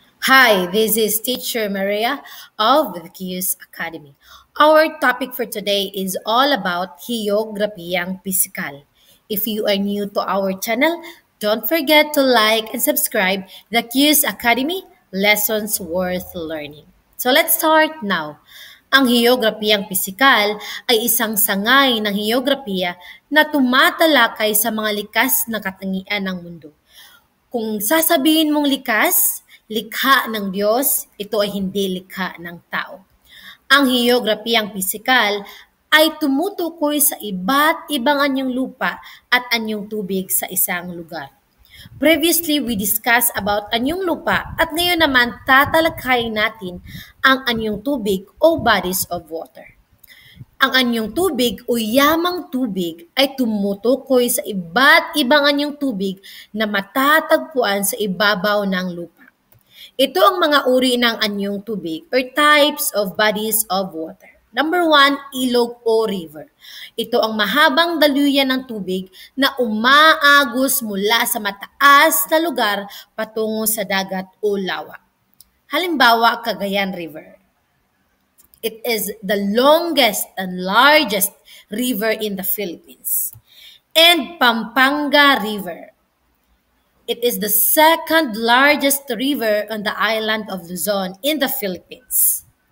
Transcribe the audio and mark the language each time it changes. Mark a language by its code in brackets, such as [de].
[en] Hi, this is Teacher Maria of the Kius Academy. Our topic for today is all about Hiyograpiyang Pisikal. If you are new to our channel, don't forget to like and subscribe the Kius Academy Lessons Worth Learning. So let's start now. [tl] Ang hiyograpiyang pisikal ay isang sangay ng hiyograpiya na tumatalakay sa mga likas na katangian ng mundo. Kung sasabihin mong likas, likha ng Diyos, ito ay hindi likha ng tao. Ang hiyograpiyang pisikal ay tumutukoy sa iba't ibang anyong lupa at anyong tubig sa isang lugar. [en] Previously, we discussed about [tl] anyong lupa at ngayon naman tatalakayin natin ang anyong tubig o [en] bodies of water. [tl] Ang anyong tubig o yamang tubig ay tumutukoy sa iba't ibang anyong tubig na matatagpuan sa ibabaw ng lupa. Ito ang mga uri ng anyong tubig [en] or types of bodies of water. [tl] Number 1, ilog o river. Ito ang mahabang daluyan ng tubig na umaagos mula sa mataas na lugar patungo sa dagat o lawa. Halimbawa, Cagayan River. [en] It is the longest and largest river in the Philippines. And Pampanga River. It is the second largest river on the island of Luzon in the Philippines.